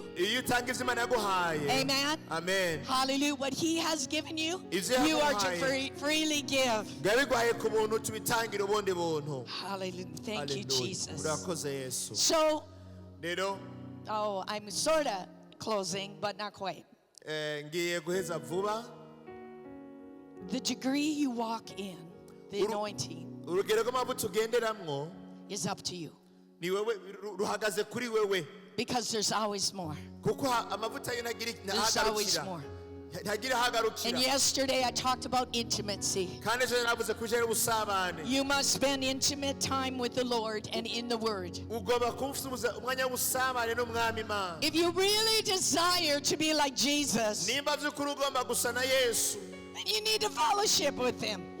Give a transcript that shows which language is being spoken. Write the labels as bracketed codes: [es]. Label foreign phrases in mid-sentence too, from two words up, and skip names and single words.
[en] Amen. Amen. Hallelujah. What he has given you, you are to freely give. Hallelujah. Thank you, Jesus. So, I'm sort of closing, but not quite. [rn] Ngiye guheza vuba. [en] The degree you walk in, the anointing, [rn] urugero rw'amavuta ugenderamwo [en] is up to you. [rn] Ni wewe ruhagaze kuri wewe. [en] Because there's always more. [rn] Kuko amavuta yo [en] There's always more. And yesterday I talked about intimacy. You must spend intimate time with the Lord and in the Word. If you really desire to be like Jesus, then you need to fellowship with Him.